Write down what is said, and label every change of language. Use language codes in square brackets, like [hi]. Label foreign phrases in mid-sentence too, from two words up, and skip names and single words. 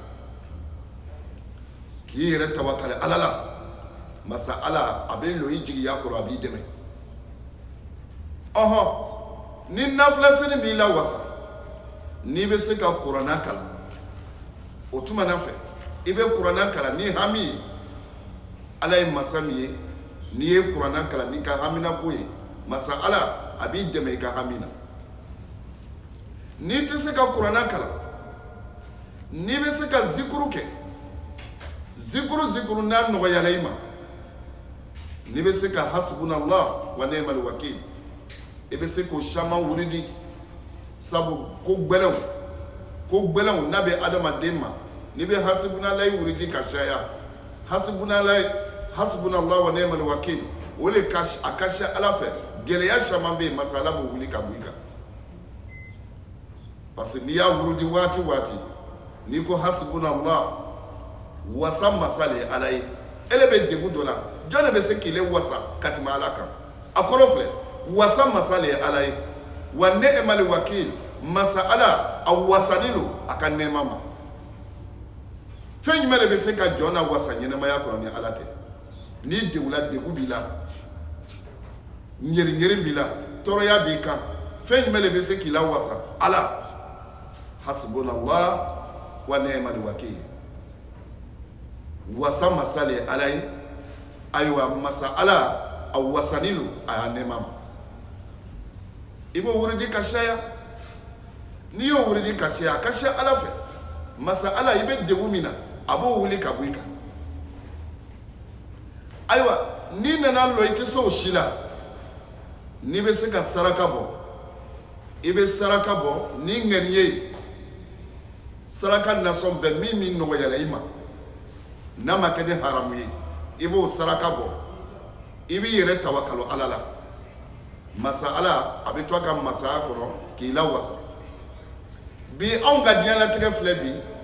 [bm] k'i yɛrɛ tawakali Ala la masa Ala a bɛ lo i jigiya kɔrɔ a b'i dɛmɛ ni nafila seri b'i la wasa n'i bɛ se ka kuranna kalan o tuma na fɛ i bɛ kuranna kalan ni hami ye Ala ye masa min ye n'i ye kuranna kalan n'i ka hamina ko ye masa Ala a b'i dɛmɛ i ka hamina n'i tɛ se ka kuranna kalan n'i bɛ se ka zikuru kɛ zikuru n'a nɔgɔyala i ma n'i bɛ se ka [ar] حسبنا الله ونعم الوكيل [bm] i bɛ se k'o caman wuridi sabu ko gbɛlɛnw n'a bɛ adamaden ma n'i bɛ hasbunallah wuridi ka caya [ar] حسبنا الله ونعم الوكيل [bm] o de a ka ca Ala fɛ gɛlɛya caman bɛ yen masa Ala b'o wuli ka bɔ i kan [fr] parce que [bm] n'i y'a wurudi waati n'i ko hasbunallah wasa masa le ye Ala ye ele bɛ degun dɔ la jɔn de bɛ se k'i wasa ka tɛmɛ Ala kan a kɔrɔ filɛ wasa masa le ye Ala ye [ar] ونعم الوكيل [bm] masa Ala a wasani lo a ka nɛɛma ma fɛn jumɛn de bɛ se ka jɔn na wasa ɲɛnɛmaya kɔnɔ ni Ala tɛ n'i degula degun b'i la ɲɛri b'i la tɔɔrɔya b'i kan fɛn jumɛn de bɛ se k'i la wasa Ala [ar] حسبنا الله ونعم الوكيل [bm] wasa masa le ye Ala ye ayiwa masa Ala a wasani lo a y'a nɛɛma ma i b'o wuridi ka caya n'i y'o wuridi ka caya a ka ca Ala fɛ masa Ala i bɛ degun min na a b'o wuli ka bɔ i kan ayiwa n'i nana lɔ i tɛ se o si la n'i bɛ se ka saraka bɔ i bɛ saraka bɔ ni ŋaniya ye saraka nasɔn bɛɛ min nɔgɔyala i ma n'a ma kɛ ni haramu ye i b'o saraka bɔ i b'i yɛrɛ tawakalo Ala la masa Ala a bɛ to a ka masaya kɔnɔ k'i la wasa bi anw ka diɲɛlatigɛ filɛ bi